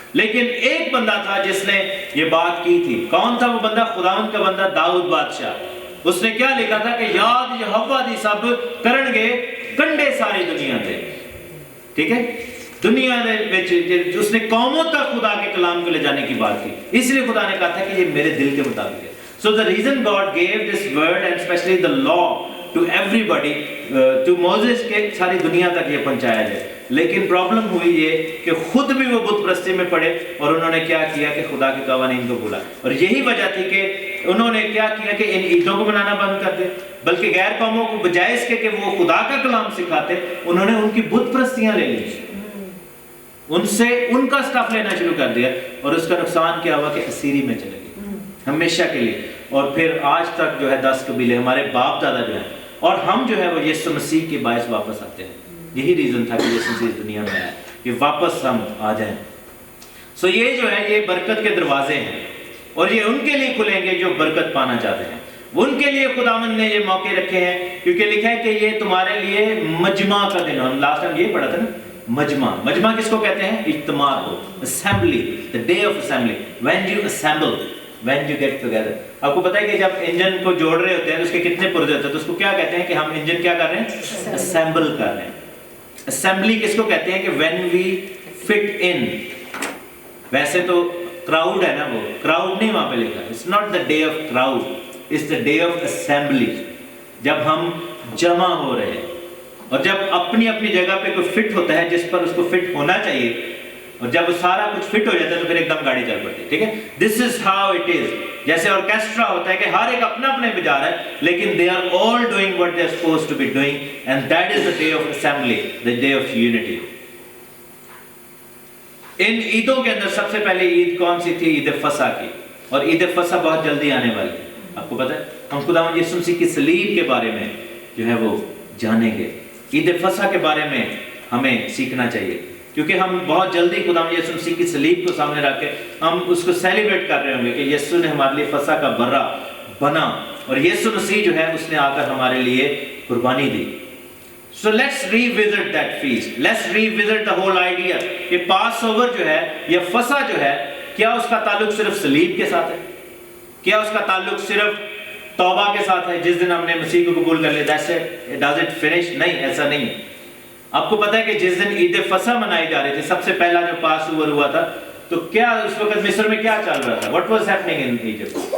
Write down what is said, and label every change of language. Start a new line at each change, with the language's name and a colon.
Urdu: لیکن ایک بندہ تھا جس نے یہ بات کی تھی. کون تھا وہ بندہ؟ خداوند کا بندہ داؤد بادشاہ.
Punjabi: اس نے کیا لکھا تھا کہ یاد یہوہ دی سب کرن گے کنڈے ساری دنیا تے.
Urdu: ٹھیک ہے, دنیا میں اس نے قوموں تک خدا کے کلام کو لے جانے کی بات کی. اس لیے خدا نے کہا تھا کہ یہ میرے دل کے مطابق ہے.
English: So the reason God gave this word and especially the law to everybody, to Moses,
Urdu: کہ ساری دنیا تک یہ پہنچایا جائے. لیکن پرابلم ہوئی یہ کہ خود بھی وہ بت پرستی میں پڑے اور انہوں نے کیا کیا کہ خدا کے قوانین کو بھولا. اور یہی وجہ تھی کہ انہوں نے کیا کیا کہ ان عیدوں کو منانا بند کر دے, بلکہ غیر قوموں کو بجائے اس کے کہ وہ خدا کا کلام سکھاتے, انہوں نے ان کی بت پرستیاں لے لی, ان سے ان کا سٹف لینا شروع کر دیا. اور اس کا نقصان کیا ہوا کہ اسیری میں چلے گئے ہمیشہ کے لیے. اور پھر آج تک جو ہے 10 قبیلے ہمارے باپ دادا جو ہیں, اور ہم جو ہے وہ یسوع مسیح کے باعث واپس آتے ہیں. یہی ریزن تھا کہ یسوع مسیح اس دنیا میں آیا کہ واپس ہم آ جائیں. سو یہ جو ہے یہ برکت کے دروازے ہیں, اور یہ ان کے لیے کھلیں گے جو برکت پانا چاہتے ہیں. ان کے لیے خداوند نے یہ موقع رکھے ہیں, کیونکہ لکھا ہے کہ یہ تمہارے لیے مجمع کا دن. ہم لاسٹ ٹائم یہ پڑھا تھا نا, مجمع. مجمع کس کو کہتے ہیں؟ اجتماع کو, assembly,
English: the day of assembly, when you assemble, when you get together.
Urdu: آپ کو پتا ہے کہ جب انجن کو جوڑ رہے ہوتے ہیں تو اس کے کتنے پرزے ہوتے ہیں, تو اس کو کیا کہتے ہیں کہ ہم انجن کیا کر رہے ہیں؟ اسمبل کر رہے ہیں. اسمبلی کس کو کہتے ہیں کہ
English: when we fit in.
Urdu: ویسے تو کراؤڈ ہے نا, وہ کراؤڈ نہیں وہاں پہ لکھا.
English: It's not the day of crowd, it's the day of assembly.
Urdu: جب ہم جمع ہو رہے ہیں اور جب اپنی اپنی جگہ پہ کوئی فٹ ہوتا ہے جس پر اس کو فٹ ہونا چاہیے, اور جب وہ سارا کچھ فٹ ہو جاتا ہے تو پھر ایک دم گاڑی چل پڑتی ہے.
English: ٹھیک ہے, this is how it is.
Urdu: جیسے آرکیسٹرا ہوتا ہے کہ ہر ایک اپنا اپنے بجا رہا ہے, لیکن
English: they are all doing what they are supposed to be doing, and that is the day of assembly, the day of unity.
Urdu: ان عیدوں کے اندر سب سے پہلے عید کون سی تھی؟ عید فصح کی. اور عید فصح بہت جلدی آنے والی ہے. آپ کو پتہ ہے ہم خداوند یسوع مسیح کی صلیب کے بارے میں جو ہے وہ جانیں گے. عید فصح کے بارے میں ہمیں سیکھنا چاہیے, کیونکہ ہم بہت جلدی خداوند یسوع مسیح کی صلیب کو سامنے رکھ کے ہم اس کو سیلیبریٹ کر رہے ہوں گے کہ یسوع نے ہمارے لیے فصح کا برہ بنا, اور یسوع مسیح جو ہے اس نے آ کر ہمارے لیے قربانی دی.
English: So let's revisit that feast. Let's revisit the whole idea
Urdu: کہ پاس اوور جو ہے یا فصح جو ہے, کیا اس کا تعلق صرف صلیب کے ساتھ ہے؟ کیا اس کا تعلق صرف توبہ کے ساتھ ہے جس دن ہم نے مسیح کو قبول کر لیا؟
English: That's it. Does it finish?
Urdu: نہیں, ایسا نہیں ہے. آپ کو پتہ ہے کہ جس دن عید فصح منائی جا رہی تھی, سب سے پہلا جو پاس اوور ہوا تھا, تو کیا اس وقت مصر میں کیا چل رہا تھا؟
English: What was happening in Egypt?